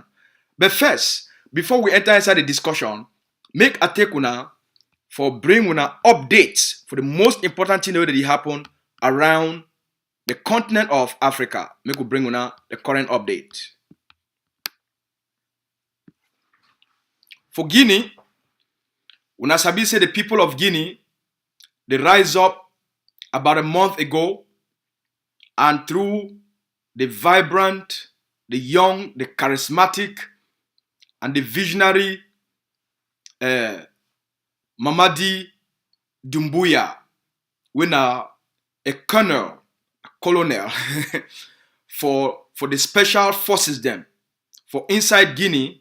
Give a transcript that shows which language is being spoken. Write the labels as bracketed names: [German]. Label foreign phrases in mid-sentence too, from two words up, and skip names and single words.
[Nigerian Pidgin] But first, before we enter inside the discussion, make a take una for bring una updates for the most important thing that happen around the continent of Africa. Make we bring una the current update. For Guinea, una sabi say the people of Guinea, they rise up about a month ago, and through the vibrant, the young, the charismatic, and the visionary Mamadi Doumbouya, when a colonel, colonial for the special forces them for inside Guinea,